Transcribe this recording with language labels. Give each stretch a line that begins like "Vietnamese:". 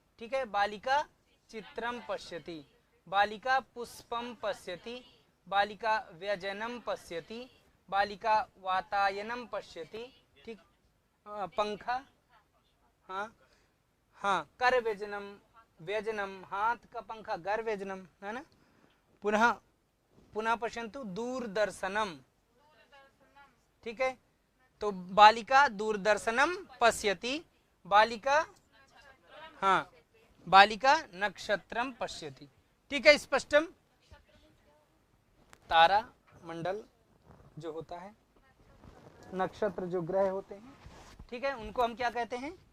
Sanskrit: ठीक है, बालिका चित्रम पश्यति, बालिका पुष्पम पश्यति, बालिका व्यजनम पश्यति, बालिका वातायनम पश्यति।
Hindi: ठीक, पंखा, हाँ हाँ, कर व्यजनम, व्यजनम हाथ का पंखा, घर व्यजनम, है ना।
Sanskrit: पुनः पुनः पश्यन्तु दूरदर्शनम।
Hindi: ठीक है, तो
Sanskrit: बालिका दूरदर्शनम पश्यति, बालिका हाँ, बालिका नक्षत्रम पश्यति।
Hindi: ठीक है,
Sanskrit: स्पष्टम।
Hindi: तारा मंडल जो होता है, नक्षत्र जो ग्रह होते हैं, ठीक है, उनको हम क्या कहते हैं?